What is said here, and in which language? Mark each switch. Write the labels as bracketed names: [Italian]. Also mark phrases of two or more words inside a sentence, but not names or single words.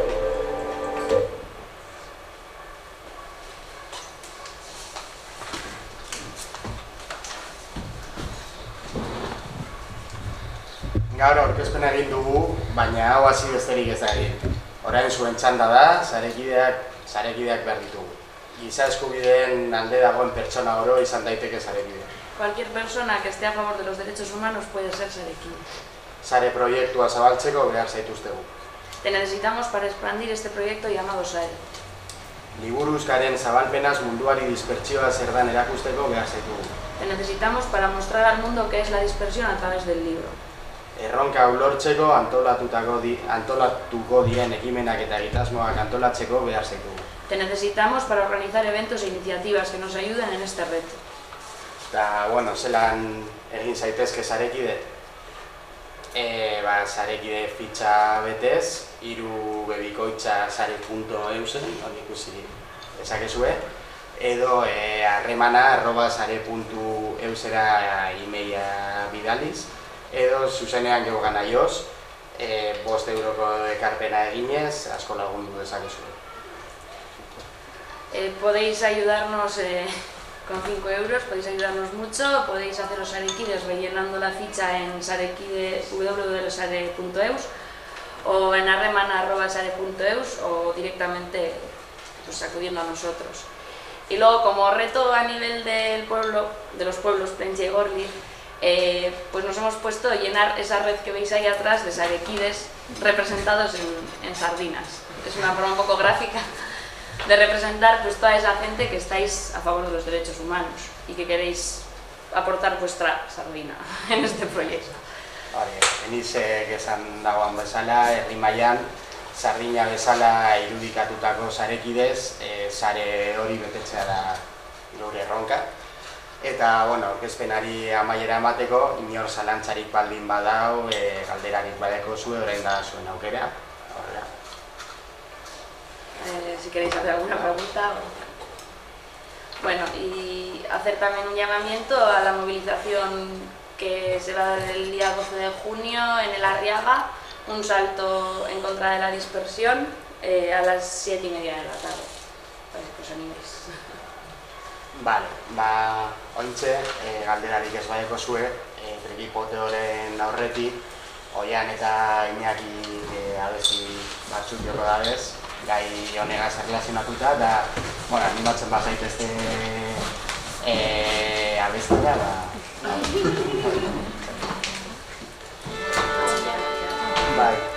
[Basque] Gaur aurkezpena egin dugu, baina hau hasi besterik ez da egin. Orain zuen txanda da, sarekideak behar ditugu. Giza eskubideen alde dagoen pertsona oro izan daiteke sarekidea. [Spanish] Cualquier persona que esté a favor de los derechos humanos puede ser sarekide. [Basque] Sare proiektua zabaltzeko behar zaituztegu. [Spanish] Te necesitamos para expandir este proyecto llamado SARE. [Basque] Liburuskaren zabalpenaz munduari dispertsioa zer dan erakusteko behar zaitugu. [Spanish] Te necesitamos para mostrar al mundo qué es la dispersión a través del libro. [Basque] Erronka ulortzeko antolatuko diren ekimenak eta egitasmoak antolatzeko behar zaitugu. [Spanish] Te necesitamos para organizar eventos e iniciativas que nos ayuden en este reto. [Basque] Eta, bueno, zelan egin zaitezke sarekide? Sarekide fitxa betez, 3 bebikoitza sare.eusen, hori ikusi dezakezue, edo harremana@sare.eusera emaila bidaliz, edo zuzenean geogan aioz, 5 euroko ekarpena eginez, asko lagundu dezakezue. [Spanish] Podéis ayudarnos con 5 euros, podéis ayudarnos mucho, podéis haceros sarekides rellenando la ficha en www.sare.eus o en harremana@sare.eus o directamente pues, acudiendo a nosotros. Y luego, como reto a nivel del pueblo, de los pueblos Plentzia y Gorli, pues nos hemos puesto a llenar esa red que veis ahí atrás de sarekides representados en sardinas. Es una forma un poco gráfica de representar pues, toda esa gente que estáis a favor de los derechos humanos y que queréis aportar vuestra sardina en este proyecto. [Basque] Enizek esan dagoan bezala, herri mailan sardina bezala irudikatutako sarekidez, sare hori betetzea da gure erronka. Eta, bueno, aurkezpenari amaiera emateko, inor zalantzarik baldin badau, galderarik badeko zuen, orain da zuen aukera. [Spanish] Si queréis hacer alguna pregunta. Bueno, y hacer también un llamamiento a la movilización que se va a dar el día 12 de junio en el Arriaga, un salto en contra de la dispersión a las 7:30 de la tarde, para que os animéis. Vale, [Basque] ointxe, galderarik ez badeko zue, Trikipoteoren aurretik, Oian eta Iñaki abesti batzuk joko dabez, gai honegaz erlazionatuta, eta, bueno, animatzen bazaitezte abestia, bai.